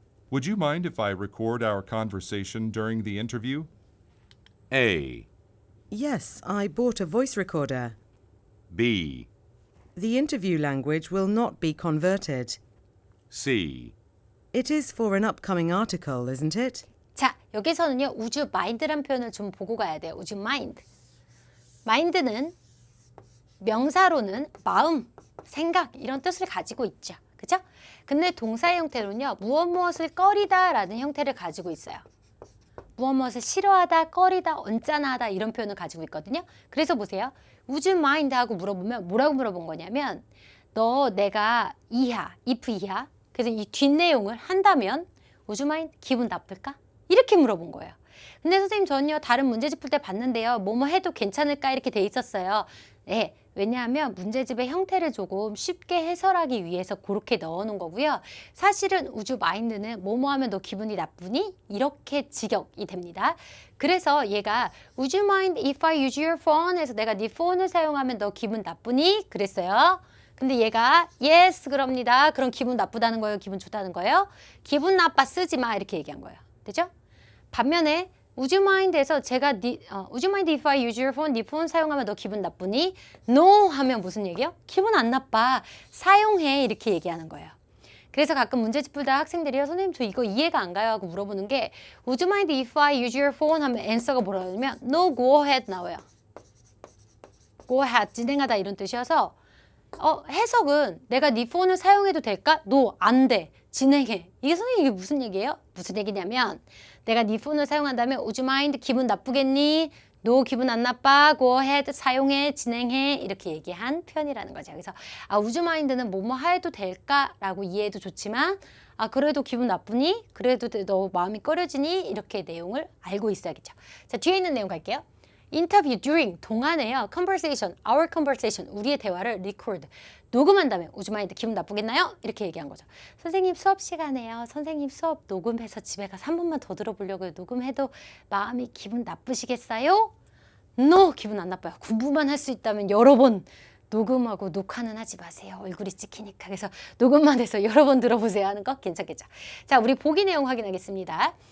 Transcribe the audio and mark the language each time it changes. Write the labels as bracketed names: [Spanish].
[English] Would you mind if I record our conversation during the interview? A. Yes, I bought a voice recorder. B. The interview language will not be converted. C. It is for an upcoming article, isn't it? [Korean] 자, 여기서는요, [English] would you mind [Korean] 란 표현을 좀 보고 가야 돼요. [English] would you mind. [Korean] mind는 명사로는 마음, 생각 이런 뜻을 가지고 있죠. 그죠? 근데 동사의 형태로는요, 무엇을 꺼리다 라는 형태를 가지고 있어요. 무엇을 싫어하다, 꺼리다, 언짢아하다 이런 표현을 가지고 있거든요. 그래서 보세요. [English] Would you mind? [Korean] 하고 물어보면 뭐라고 물어본 거냐면 너 내가 이하, if 이하 그래서 이 뒷내용을 한다면 [English] Would you mind? [Korean] 기분 나쁠까? 이렇게 물어본 거예요. 근데 선생님 저는요 다른 문제집 풀 때 봤는데요. 뭐뭐 해도 괜찮을까 이렇게 돼 있었어요. 네, 왜냐하면 문제집의 형태를 조금 쉽게 해설하기 위해서 그렇게 넣어놓은 거고요. 사실은 우주 마인드는 뭐뭐 하면 너 기분이 나쁘니? 이렇게 직역이 됩니다. 그래서 얘가 [English] Would you mind if I use your phone? [Korean] 해서 내가 네 폰을 사용하면 너 기분 나쁘니? 그랬어요. 근데 얘가 yes 그럽니다. 그럼 기분 나쁘다는 거예요? 기분 좋다는 거예요? 기분 나빠 쓰지 마 이렇게 얘기한 거예요. 되죠? 반면에 [English] Would you mind에서 제가 Would you mind if I use your phone? [Korean] 네 폰 사용하면 너 기분 나쁘니? No 하면 무슨 얘기예요? 기분 안 나빠. 사용해 이렇게 얘기하는 거예요. 그래서 가끔 문제집 풀다 학생들이요. 선생님 저 이거 이해가 안 가요 하고 물어보는 게 [English] Would you mind if I use your phone? [Korean] 하면 answer가 뭐라냐면 [English] No, go ahead [Korean] 나와요. Go ahead 진행하다 이런 뜻이어서 해석은 내가 네 폰을 사용해도 될까? No, 안 돼. 진행해. 이게 선생님 이게 무슨 얘기예요? 무슨 얘기냐면 내가 네 폰을 사용한다면 [English] Would you mind? [Korean] 기분 나쁘겠니? No, 기분 안 나빠. [English] Go ahead. [Korean] 사용해. 진행해. 이렇게 얘기한 표현이라는 거죠. 그래서 [English] Would you mind [Korean] 는 뭐뭐 해도 될까라고 이해해도 좋지만 그래도 기분 나쁘니? 그래도 너 마음이 꺼려지니? 이렇게 내용을 알고 있어야겠죠. 자, 뒤에 있는 내용 갈게요. 인터뷰 during 동안에요. conversation, [English] our conversation, [Korean] 우리의 대화를 record, 녹음한다면 Would you mind? 기분 나쁘겠나요? 이렇게 얘기한 거죠. 선생님 수업 시간에요. 선생님 수업 녹음해서 집에 가서 한 번만 더 들어보려고요. 녹음해도 마음이 기분 나쁘시겠어요? No, 기분 안 나빠요. 공부만 할 수 있다면 여러 번 녹음하고 녹화는 하지 마세요. 얼굴이 찍히니까. 그래서 녹음만 해서 여러 번 들어보세요 하는 거 괜찮겠죠? 자, 우리 보기 내용 확인하겠습니다.